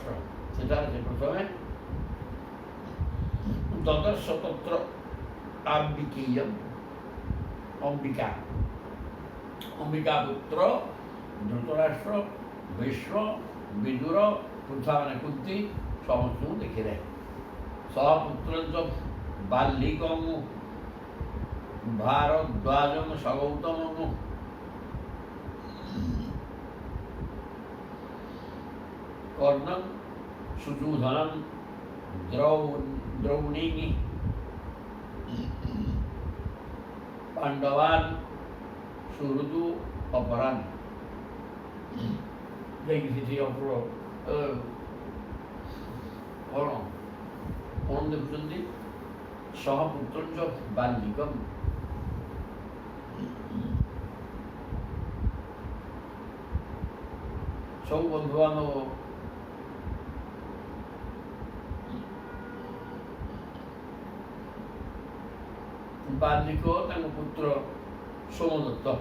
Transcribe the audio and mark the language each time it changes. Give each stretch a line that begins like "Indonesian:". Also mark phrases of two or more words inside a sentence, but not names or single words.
Odia: ସେଠାରେ ସେ ପ୍ରଥମେ
Sanskrit: ଦଦର୍ଶ ତତ୍ର ଆମ୍ବିକେୟଂ
Odia: ଅମ୍ବିକା ପୁତ୍ର ଧୃତରାଷ୍ଟ୍ର ଭୀଷ୍ମ ବିଦୁର ପୃଥା ମାନେ କୁନ୍ତି ସମସ୍ତଙ୍କୁ ଦେଖିଲେ।
Sanskrit: ସପୁତ୍ର ବାଲ୍ଲିକଂ ଭାରଦ୍ୱାଜଂ ସଗୌତମଂ कर्णं सुजूधनं द्रौणीं पांडवान् सुहृदु अपरान्।
Odia: ଯାଇକି ସେଠି ଅପୁର କ'ଣ ଦେଖୁଛନ୍ତି
Sanskrit: ସହପୁତ୍ରଞ୍ଚ ବାଲ୍ମିକମ୍।
Odia: ସବୁ ବନ୍ଧୁବାନ୍ଧବ ବାଲ୍ମିକ ତାଙ୍କ ପୁତ୍ର ସୋମଦତ୍ତ,